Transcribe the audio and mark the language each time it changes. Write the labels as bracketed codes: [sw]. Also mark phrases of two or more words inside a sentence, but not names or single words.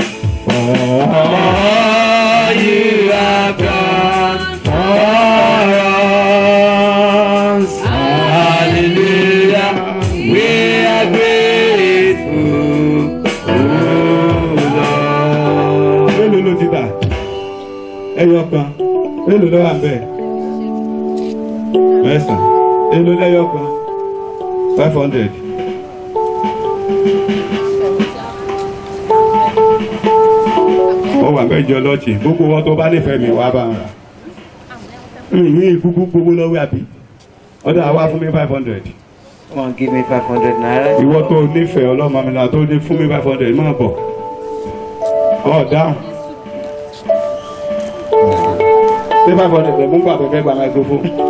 [en] All you have done for us. Hallelujah. We are grateful. Oh, Lord. [yo] Mélòó ló ti tà? Ẹyọ kan. Mélòó ló wà bẹ́ẹ̀? Mẹ́sàn-án. Èló lẹ́yọ kan? 500. Ó wà mẹ́jọ lọ́ọ̀tì. Gbogbo wọn tó bá nífẹ̀ẹ́ mi wá bá ń rà. Ìyín ìkúkú gbogbo lọ́wọ́ àbí? Ọ̀dọ̀ àwa fún mi 500. [en] Come on, give me 500 naira. [yo] Ìwọ tó nífẹ̀ẹ́ ọlọ́mọmìlà tó ní fún mi 500 máa bọ̀. Ọ̀ dáhùn. Ṣé 500 lè mú gbàgbé fẹ́ gba microphone?